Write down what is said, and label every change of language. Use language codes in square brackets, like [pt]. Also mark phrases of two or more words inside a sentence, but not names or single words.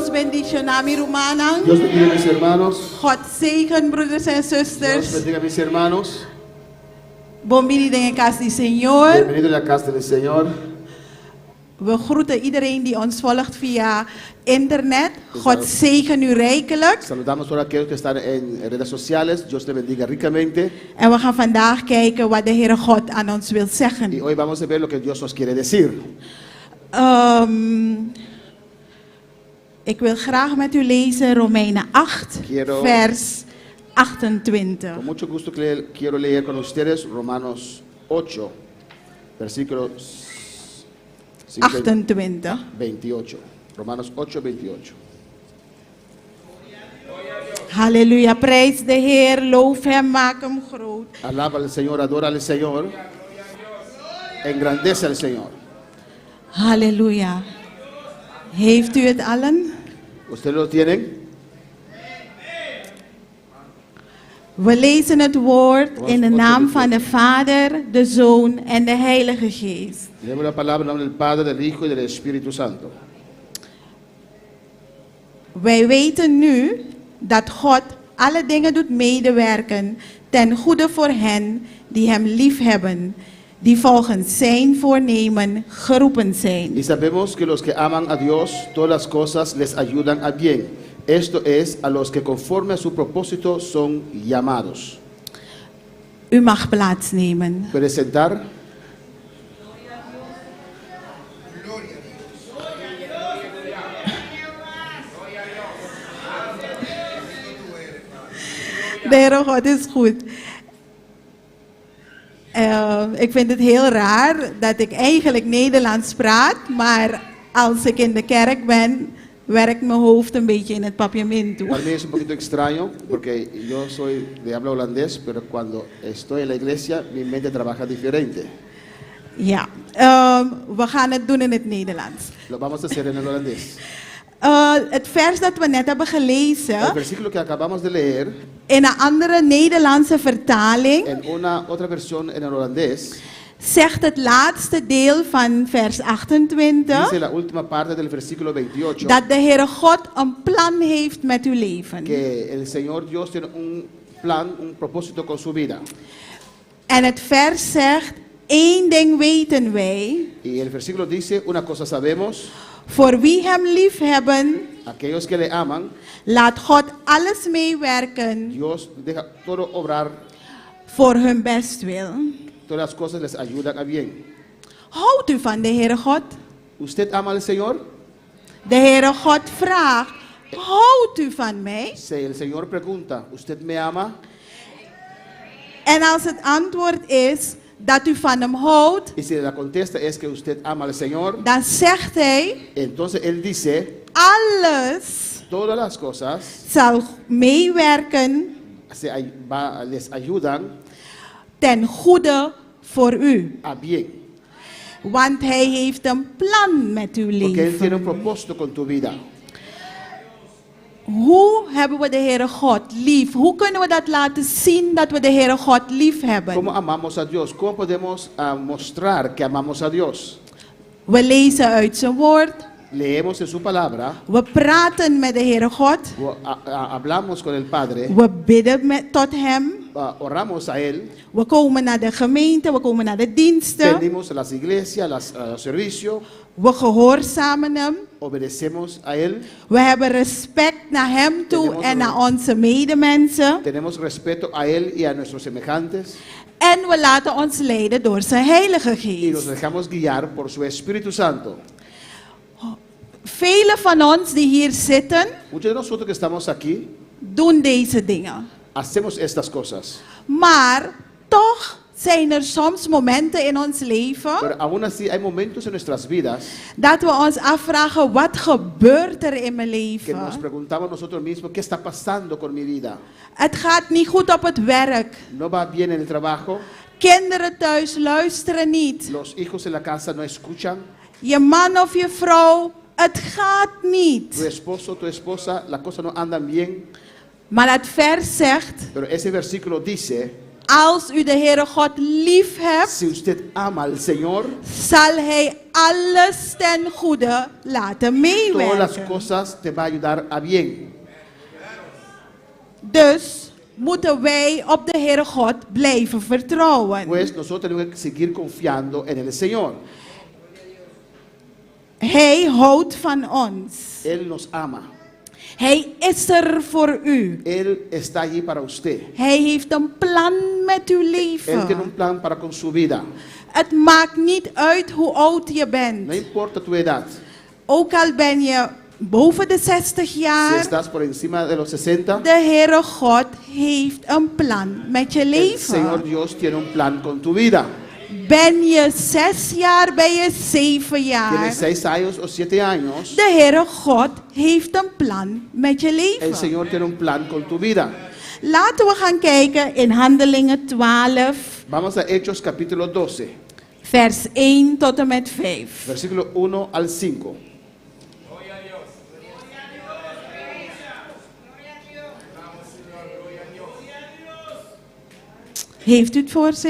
[es] bendicionar mi hermana. Dios bendiga a mis hermanos. [nl] God zegen broeders en [es] Dios [nl] zusters. [es] bendiga a mis hermanos. [pap] Bombini in casa di Señor. [es] Bienvenido a la casa del Señor. [nl] We groeten iedereen die ons volgt via internet. God zegen u rijkelijk. [es] Saludamos a todos aquellos que están en redes sociales. Dios te bendiga ricamente. [nl] En we gaan vandaag kijken wat de Heere God aan ons wil [es] Y [nl] zeggen. [es] hoy vamos a ver lo que Dios nos quiere decir. [nl] Ik wil graag met u lezen Romeinen 8, [es] Quiero- [nl] vers 28. [es] Con mucho gusto quiero leer con ustedes Romanos 8, versículo 28. 28. Romanos 8, 28. [nl] Halleluja, prijs de Heer, loof hem, maak hem groot. [es] Alaba al Señor, adora al Señor. Engrandece al Señor. [nl] Halleluja. Heeft u het allen? [es] ¿Ustedes lo tienen? [nl] We lezen het woord in de naam van de Vader, de Zoon en de Heilige Geest. [es] Leemos la palabra en nombre del Padre, del Hijo y del Espíritu Santo. [nl] Wij weten nu dat God alle dingen doet medewerken ten goede voor hen die hem liefhebben, die volgens zijn voornemen geroepen zijn. [es] Y sabemos que los que aman a Dios, todas las cosas les ayudan a bien. Esto es, a los que conforme a su propósito son llamados. [nl] U mag plaatsnemen. [es] ¿Puede sentar? [nl] De Heere God is goed. Ik vind het heel raar dat ik eigenlijk Nederlands praat, maar als ik in de kerk ben, werkt mijn hoofd een beetje in het papiamento. [es] Para mí es un poquito extraño porque yo soy de habla holandés, pero cuando estoy en la iglesia mi mente trabaja diferente. [nl] Ja, we gaan het doen in het Nederlands. [es] Lo vamos a hacer en el holandés. [nl] Het vers dat we net hebben [es] El [nl] gelezen, [es] versículo que acabamos de leer [nl] in een andere Nederlandse vertaling, [es] en una otra versión en el holandés [nl] zegt het laatste deel van vers 28 [es] dice la última parte del versículo 28 [nl] dat de Heere God een plan heeft met uw leven. [es] que el Señor Dios tiene un plan, un propósito con su vida. [nl] En het vers zegt, één ding weten wij, [es] Y el versículo dice, una cosa sabemos, [nl] voor wie hem lief hebben, [es] aquellos que le aman, [nl] laat God alles meewerken [es] Dios deja todo obrar, [nl] voor hun bestwil. [es] todas las cosas les ayudan a bien. [nl] Houdt u van de Heere God? [es] ¿Usted ama al Señor? [nl] De Heere God vraagt, houdt u van mij? [es] Si el Señor pregunta, ¿usted me ama? [nl] En als het antwoord is dat u van hem houdt, [es] Y si la contesta es que usted ama al Señor, [nl] dan zegt hij, [es] entonces Él dice, [nl] alles [es] todas las cosas [nl] zal meewerken [es] les ayudan [nl] ten goede voor u. [es] a bien. [nl] Want hij heeft een plan met uw [es] Porque Él tiene un [nl] leven. [es] propósito con tu vida. [nl] Hoe hebben we de Heere God lief? Hoe kunnen we dat laten zien dat we de Heere God lief [es] ¿Cómo [nl] hebben? [es] amamos a Dios? ¿Cómo podemos mostrar que amamos a Dios? [nl] We lezen uit zijn woord. [es] Leemos en su palabra, [nl] We praten met de Heere God. [es] hablamos con el Padre, [nl] We bidden tot hem. [es] oramos a Él, [nl] We komen naar de gemeente. We komen naar de diensten. [es] venimos a las iglesias, a los servicios, [nl] We gehoorzamen hem. [es] obedecemos a Él, [nl] We hebben respect naar hem toe [es] Tenemos [nl] en naar onze medemensen. [es] tenemos respeto a Él y a nuestros semejantes [nl] En we laten ons leiden door zijn Heilige [es] y nos [nl] Geest. [es] dejamos guiar por su Espíritu Santo. [nl] Velen van ons die hier zitten, [es] Muchos de nosotros que estamos aquí [nl] doen deze dingen. [es] hacemos estas cosas, [nl] Maar toch zijn er soms momenten in ons leven [es] pero aún así hay momentos en nuestras vidas [nl] dat we ons afvragen, wat gebeurt er in mijn [es] que nos [nl] leven? [es] preguntamos nosotros mismos, ¿qué está pasando con mi vida? [nl] Het gaat niet goed op het werk. [es] ¿No va bien en el trabajo? [nl] Kinderen thuis luisteren niet. [es] ¿Los hijos en la casa no escuchan? [nl] Je man of je vrouw, het gaat niet. [es] Tu esposo, tu esposa, las cosas no andan bien, [nl] Maar het vers zegt, [es] pero ese versículo dice, [nl] Als u de Heere God lief hebt, [es] Si usted ama al Señor, [nl] zal Hij alles ten goede laten [es] todas las [nl] meewerken. [es] cosas te va a ayudar a bien. [nl] Dus moeten wij op de Heere God blijven vertrouwen. [es] Pues nosotros tenemos que seguir confiando en el Señor. [nl] Hij houdt van ons. [es] Él nos ama. [nl] Hij is er voor u. [es] Él está allí para usted. [nl] Hij heeft een plan met uw [es] Él tiene [nl] leven. [es] un plan para con su vida. [nl] Het maakt niet uit hoe oud je [es] No [nl] bent. [es] importa tu edad. [nl] Ook al ben je boven de 60 [es] Si [nl] jaar. [es] estás por encima de los 60, [nl] De Heere God heeft een plan met je [es] el Señor [nl] leven. [es] Dios tiene un plan con tu vida. [nl] Ben je 6 jaar, ben je 7 jaar. [es] Tienes 6 años o 7 años, [nl] De Heere God heeft een plan met je [es] el [nl] leven. [es] Señor tiene un plan con tu vida. [nl] Laten we gaan kijken in Handelingen 12, [es] Vamos a Hechos capítulo 12, [nl] vers 1 tot en met 5. [es] versículo 1 al 5. [nl] Heeft u het voor zich?